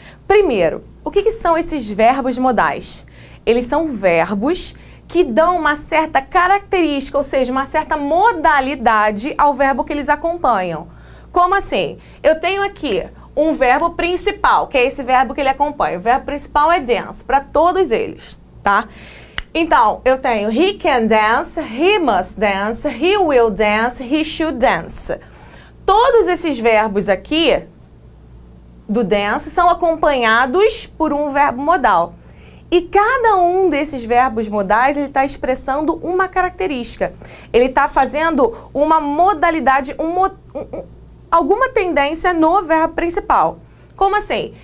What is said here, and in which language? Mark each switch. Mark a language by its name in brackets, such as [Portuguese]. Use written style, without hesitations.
[Portuguese] Primeiro, o que são esses verbos modais? Eles são verbos que dão uma certa característica, ou seja, uma certa modalidade ao verbo que eles acompanham. Como assim? Eu tenho aqui um verbo principal, que é esse verbo que ele acompanha. O verbo principal é dance, para todos eles, tá? Então, eu tenho [English] he can dance, he must dance, he will dance, he should dance. [Portuguese] Todos esses verbos aqui do dance são acompanhados por um verbo modal. E cada um desses verbos modais, ele está expressando uma característica. Ele está fazendo uma modalidade, alguma tendência no verbo principal. Como assim?